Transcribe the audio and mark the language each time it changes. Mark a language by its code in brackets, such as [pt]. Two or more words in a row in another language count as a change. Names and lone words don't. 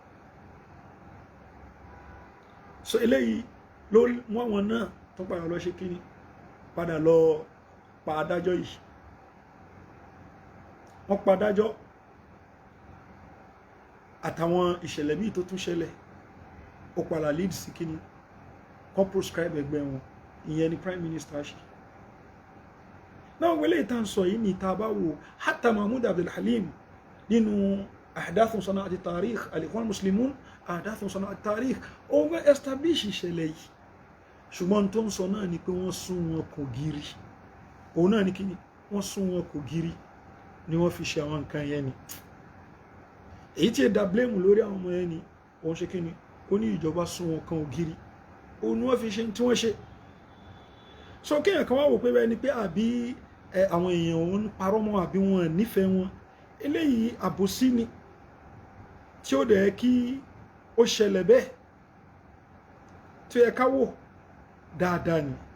[yo] so eléyìí ló mú àwọn náà tó padà lọ ṣe kí ni padà lọ pa adájọ́ yìí wọ́n pa adájọ́ àtàwọn ìṣẹ̀lẹ̀ míì tó tún ṣẹlẹ̀ ó padà lead sí kí ni kan proscribe ẹgbẹ́ wọn ìyẹn ni [en] prime minister [yo] ṣe náà wọlé ìtàn sọ yìí ní ìta bá wò hatta Mahmoud Abdul Halim nínú ahdath sana'at at-tarikh al-Ikhwan Muslimun ahdath sana'at at-tarikh ó wẹ́ establish ìṣẹ̀lẹ̀ yìí ṣùgbọ́n tó ń sọ náà ni pé wọ́n sún wọn kò gírí òun náà ni kí ni wọ́n sún wọn kò gírí ni wọ́n fi ṣe àwọn nǹkan yẹn ni èyí tí ẹ dá blame lórí àwọn ọmọ yẹn ni wọ́n ṣe kí ni ó ní ìjọba sún wọn kan ògiri òun ni wọ́n fi ṣe tí wọ́n ṣe so kéèyàn kan wá wò pé bẹ́ẹ̀ ni pé àbí àwọn èèyàn òun parọ́ mọ́ àbí wọn nífẹ̀ẹ́ wọn eléyìí àbòsí ni tí ó dẹ̀ kí ó ṣẹlẹ̀ bẹ́ẹ̀ tí ó yẹ ká wò dáadáa ni